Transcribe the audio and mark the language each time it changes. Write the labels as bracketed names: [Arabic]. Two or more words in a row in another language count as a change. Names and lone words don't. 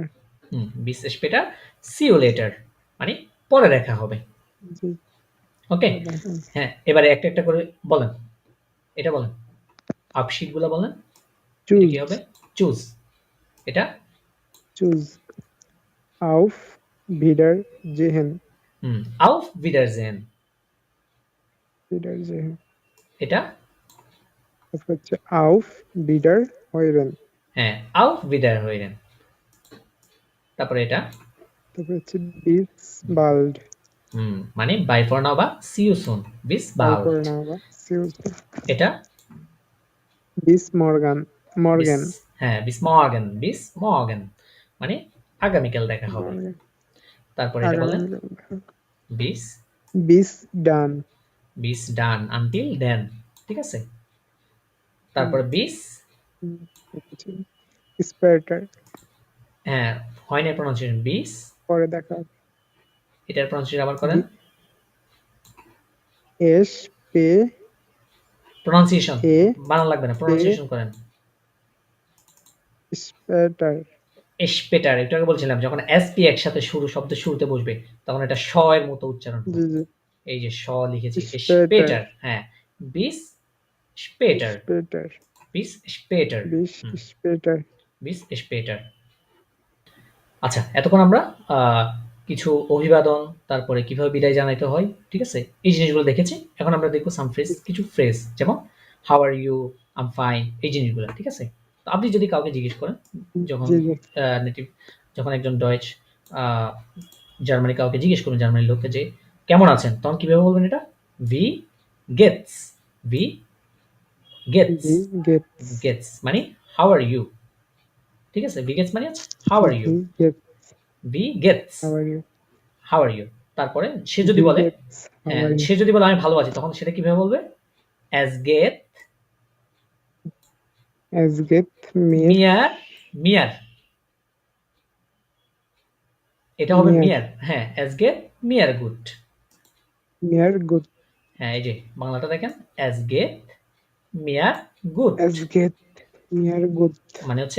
[German] bis später, [English] see you later, [Bangla] মানে পরে দেখা হবে। জি ওকে, দেখেন। হ্যাঁ। এবারে একটা একটা করে বলেন, এটা বলেন, আপশিট গুলা বলেন। এটা চুজ কি হবে? চুজ, এটা [German] চুজ auf Wiedersehen auf Wiedersehen, Wiedersehen [Bangla] এটা তারপর হচ্ছে [German] auf Wiederhören [Bangla] হ্যাঁ [German] auf Wiederhören। [Bangla] তারপরে এটা তারপর হচ্ছে [German] bis bald [Bangla] মানে [English] bye for now [Bangla] বা [English] see you soon, [Bangla] বিস [English] bye [German] বাল্ড। [English] for now see you soon. [Bangla] এটা [German] bis morgen বিস, morgen [Bangla] হ্যাঁ [German] bis morgen, bis morgen, [Bangla] মানে আগামীকাল দেখা হবে। [German] morgen [Bangla] তারপরে এটা বলেন, আগামীকাল [German] বিস, bis dann bis dann, [English] until then, [Bangla] ঠিক আছে। তারপরে বিস, [German] später [Bangla] হ্যাঁ হয় না প্রনাউন্সিয়েশন, বিস, পরে দেখা হবে। এটার প্রনাউন্সিয়েশন আবার করেন, [German] s p [Bangla] প্রনাউন্সিয়েশন [German] a [Bangla] বানান লাগবে না, প্রনাউন্সিয়েশন করেন। [German] später [Bangla] স্পেটার, একটু আগে বলছিলাম যখন এসপি একসাথে শুরু, শব্দের শুরুতে বসবে তখন এটা শ এর মতো উচ্চারণ হবে। জি জি এই যে শ লিখেছি, [German] Später. স্পেটার, হ্যাঁ bis später, später bis später, bis später bis später. [Bangla] আচ্ছা, এতক্ষণ আমরা কিছু অভিবাদন, তারপরে কিভাবে বিদায় জানাইতে হয়, ঠিক আছে, এই জিনিসগুলো দেখেছি। এখন আমরা দেখবো [English] some phrase, [Bangla] কিছু ফ্রেজ, যেমন [English] how are you, I'm fine, [Bangla] এই জিনিসগুলো, ঠিক আছে। তো আপনি যদি কাউকে জিজ্ঞেস করেন, যখন জি জি নেটিভ, যখন একজন ডয়েচ জার্মানি কাউকে জিজ্ঞেস করুন, জার্মানির লোককে যে কেমন আছেন, তখন কিভাবে বলবেন এটা, [German] wie geht's, wie geht's, wie geht's [Bangla] গেটস মানে [English] how are you, [Bangla] ঠিক আছে। [German] wie geht's [Bangla] মানে হচ্ছে [English] how are you, [German] wie geht's wie geht's, [English] how are you how are you. [Bangla] তারপরে সে যদি [German] wie [Bangla] বলে, [German] geht's how [Bangla] হ্যাঁ [English] are you [Bangla] সে যদি বলে আমি ভালো আছি, তখন সেটা কিভাবে বলবে, [German] es geht es geht mir [Bangla] মিয়ার, মিয়ার, এটা হবে [German] mir মিয়ার, হ্যাঁ es geht mir gut, mir gut [Bangla] হ্যাঁ এই যে বাংলাটা দেখেন, [German] es geht mir gut, es geht mir gut [Bangla] মানে হচ্ছে